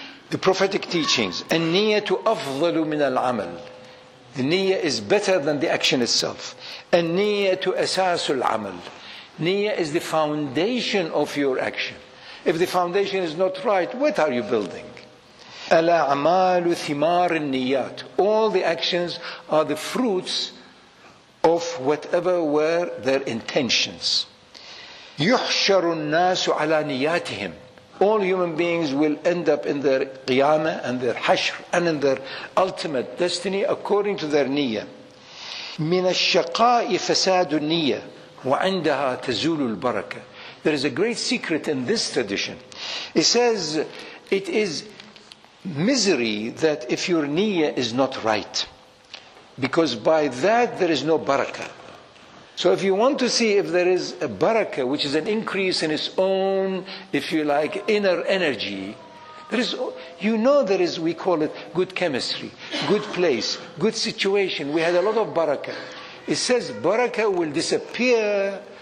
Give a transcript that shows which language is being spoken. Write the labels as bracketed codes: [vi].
[en] The prophetic teachings, [ar] النية أفضل من العمل. [en] The niyyah is better than the action itself. [ar] النية أساس العمل. [en] Niyyah is the foundation of your action. If the foundation is not right, what are you building? [ar] الأعمال ثمار النيات. [en] All the actions are the fruits of whatever were their intentions. [ar] يحشر الناس على نياتهم. [en] All human beings will end up in their qiyamah and their hashr and in their ultimate destiny according to their niyyah. [ar] من الشقاء فساد النية وعندها تزول البركة. [en] There is a great secret in this tradition. It says it is misery that if your niyyah is not right, because by that there is no barakah. So if you want to see if there is a barakah, which is an increase in its own, if you like, inner energy, there is, there is, we call it good chemistry, good place, good situation. We had a lot of barakah. It says barakah will disappear